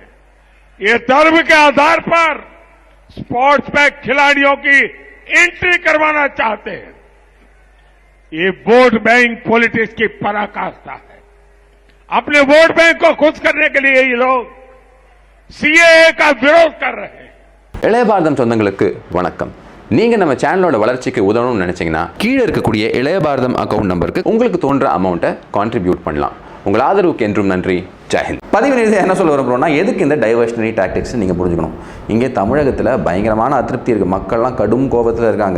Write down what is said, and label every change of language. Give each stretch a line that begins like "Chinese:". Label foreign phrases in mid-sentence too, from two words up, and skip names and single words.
Hindi: ये धर्म के आधार पर स्पोर्ट्स में खिलाड़ियों की एंट्री करवाना चाहते हैं। ये
English: vote bank politics
Hindi: की पराकाष्ठा है। अपने
English: vote bank
Hindi: को खुश करने के लिए ये लोग सीएए का विरोध कर रहे हैं।
Tamil: இளைய பாரதம் சொந்தங்களுக்கு வணக்கம். நீங்க நம்ம சேனலோட வளர்ச்சிக்கு உதவணும்னு நினைச்சீங்கன்னா கீழே இருக்கக்கூடிய இளைய பாரதம்
English: account number
Tamil: உங்களுக்கு தோன்ற அமௌண்ட்டை கான்ட்ரிபியூட் பண்ணலாம். உங்கள் ஆதரவுக்கு என்றும் நன்றி. ஜெயஹிந்த். பதிவு நிறுத்தி என்ன சொல்ல விரும்புகிறோம்னா, எதுக்கு இந்த
English: diversionary tactics
Tamil: நீங்கள் புரிஞ்சுக்கணும். இங்கே தமிழகத்தில் பயங்கரமான அதிருப்தி இருக்குது. மக்கள்லாம் கடும் கோபத்தில் இருக்காங்க.